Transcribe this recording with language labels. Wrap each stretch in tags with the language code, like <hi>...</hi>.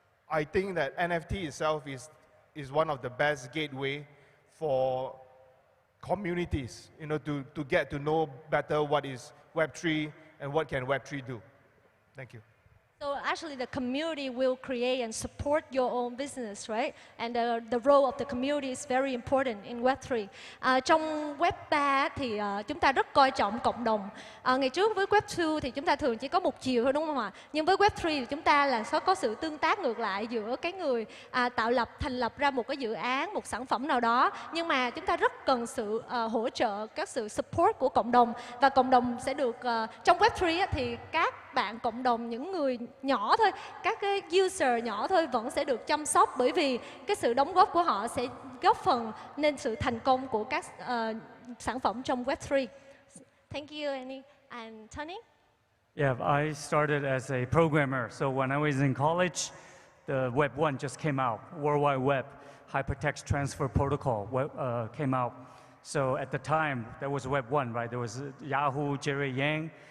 <en>I think that NFT itself is one of the best gateway for communities, you know, to get to know better what is Web3 and what can Web3 do. Thank you. So actually the community will create and support your own business, right? And the role of the community is very important in Web3.</en> <vi>Trong Web 3 thì chúng ta rất coi trọng cộng đồng. Ngày trước với Web 2 thì chúng ta thường chỉ có một chiều thôi, đúng không ạ? Nhưng với Web 3 thì chúng ta là có sự tương tác ngược lại giữa cái người thành lập ra một cái dự án, một sản phẩm nào đó. Nhưng mà chúng ta rất cần sự hỗ trợ, các sự support của cộng đồng. Và cộng đồng sẽ được, trong Web 3 thì các bạn cộng đồng, những người nhỏ thôi, các cái user nhỏ thôi vẫn sẽ được chăm sóc, bởi vì cái sự đóng góp của họ sẽ góp phần nên sự thành công của các sản phẩm trong Web 3.</vi> <en>Thank you, Annie. And Tony? Yeah, I started as a programmer. So when I was in college, the Web 1 just came out. World Wide Web, Hypertext Transfer Protocol came out. So at the time, there was Web 1, right? There was Yahoo, Jerry Yang.</en>